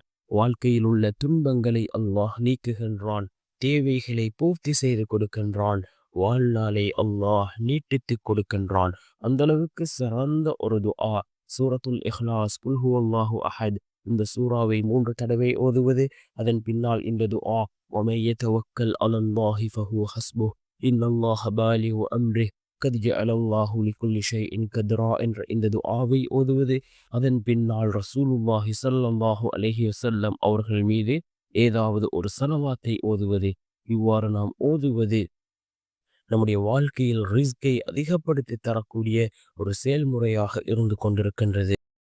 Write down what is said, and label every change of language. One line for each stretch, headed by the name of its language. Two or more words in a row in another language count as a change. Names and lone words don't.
Tamil: வாழ்க்கையில் உள்ள துன்பங்களை அல்லாஹ் நீக்குகின்றான். தேவைகளை பூர்த்தி செய்து கொடுக்கின்றான். வாழ்நாளை அல்லாஹ் நீட்டித்து கொடுக்கின்றான். அந்த அளவுக்கு சிறந்த ஒரு துஆ சூரத்துல் இஹ்லாஸ்,
Arabic: قل هو الله أحد.
Tamil: இந்த சூறாவை 3 தடவை ஓதுவது. அதன் பின்னால் இந்த துஆ
Arabic: وَمَن يَتَوَكَّلْ عَلَى اللَّهِ فَهُوَ حَسْبُهُ إِنَّ اللَّهَ بَالِغُ أَمْرِهِ قَدْ جَعَلَ اللَّهُ لِكُلِّ شَيْءٍ قَدْرًا
Tamil: என்ற இந்த துஆவை ஓதுவது. அதன் பின்னால்
Arabic: رسول الله صلى الله عليه وسلم
Tamil: அவர்கள் மீது ஏதாவது ஒரு ஸலவாத்தை ஓதுவது. இவ்வாறு நாம் ஓதுவது நம்முடைய வாழ்க்கையில் ரிஸ்கை அதிகப்படுத்தி தரக்கூடிய ஒரு செயல்முறையாக இருந்து கொண்டிருக்கின்றது.